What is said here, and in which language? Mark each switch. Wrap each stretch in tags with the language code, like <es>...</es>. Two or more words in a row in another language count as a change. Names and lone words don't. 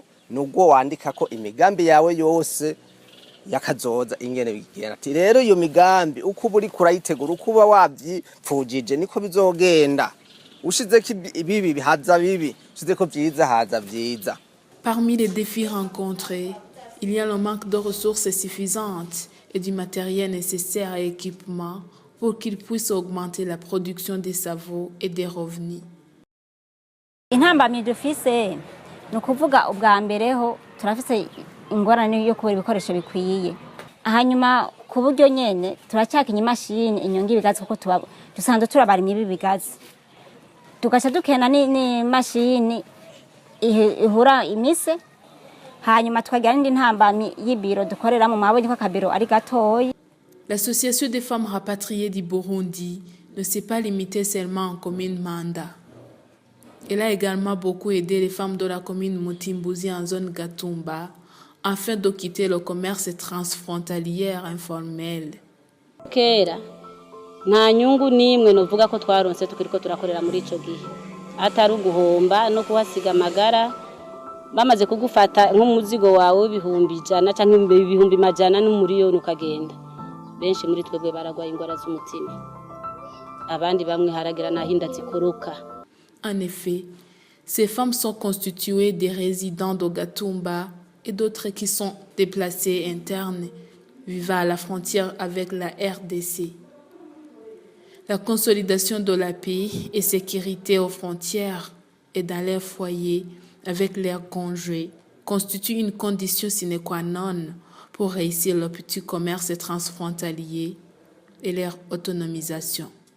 <rn>nubwo wandika ko imigambi yawe yose yakazoza ingene bigenda ati rero iyo migambi uko buri kurayitegura uko uba wavyipfujije niko bizogenda ushizeko ibibi bihaza bibi ushizeko vyiza haza vyiza.</rn> <fr>Parmi les défis rencontrés, il y a le manque de ressources suffisantes et du matériel nécessaire à l'équipement pour qu'ils puissent augmenter la production des savoirs et des revenus.</fr> <rn>Intambamyi dufise ni ukuvuga ubwa mbere ho turafise ingorane yo kubura ibikoresho bikwiye, hanyuma ku buryo nyene turacyakanya imashini inyonga ibigazi kuko dusanzwe turabarimye ibigazi, tugaca dukena ni mashini ihura imise, hanyuma tukagira n'indi ntambamyi y'ibiro dukorera mu mabonye ko akabiro ari gatoyi.</rn> <fr>L'association des femmes rapatriées du Burundi ne s'est pas limitée seulement en commune Manda. Elle a également beaucoup aidé les femmes de la commune Mutimbuzi en zone Gatumba afin de quitter le commerce transfrontalier informel.</fr> <rn>Kera nta nyungu nimwe novuga ko twaronse tukiriko turakorera muri ico gihe atari uguhomba no kuhasiga amagara bamaze kugufata nk'umuzigo wawe ibihumbi 100 canke ibihumbi 100 n'umuriyoni ukagenda. Benshi muri twebwe baragwaye ingwara z'umutima, abandi bamwe haragira nahinda zikoroka.</rn> <fr>En effet, ces femmes sont constituées des résidents de Gatumba et d'autres qui sont déplacés internes vivant à la frontière avec la RDC. La consolidation de la paix et sécurité aux frontières et dans leurs foyers avec leurs conjoints constitue une condition</fr> <la>sine qua non</la> <fr>pour réussir le petit commerce transfrontalier et leur autonomisation.</fr>